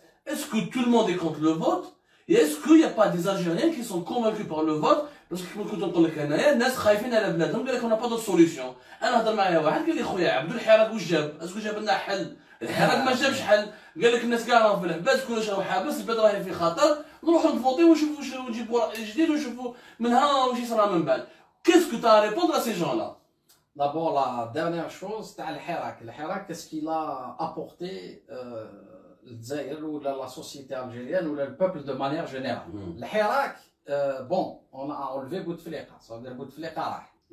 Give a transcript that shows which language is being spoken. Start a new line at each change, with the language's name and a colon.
French: Est-ce que tout le monde est contre le vote? Et est-ce qu'il n'y a pas des Algériens qui sont convaincus par le vote?
Arabic: Parce que كنت نقول لك انايا الناس خايفين على بلادهم قال لك
French: انا با دو سوليسيون.
Arabic: انا هضر معايا واحد قال لي خويا عبدو الحراك واش جاب؟ اسكو جاب لنا حل؟ الحراك ما جابش حل. قال لك الناس كاع راهم في الحباس كلش راهو حابس البلاد راهي في خطر نروحوا نفوتيو ونشوفوا شنو نجيبوا رأي جديد ونشوفوا منها واش يصرى من بعد.
French: Qu'est-ce que tu as à répondre à ces gens-là? D'abord, la dernière chose, c'est le Hirak. Le Hirak, qu'est-ce qu'il a apporté le ou la société algérienne ou le peuple de manière générale? Le Hirak, bon, on a enlevé Bouteflika, ça veut dire Bouteflika.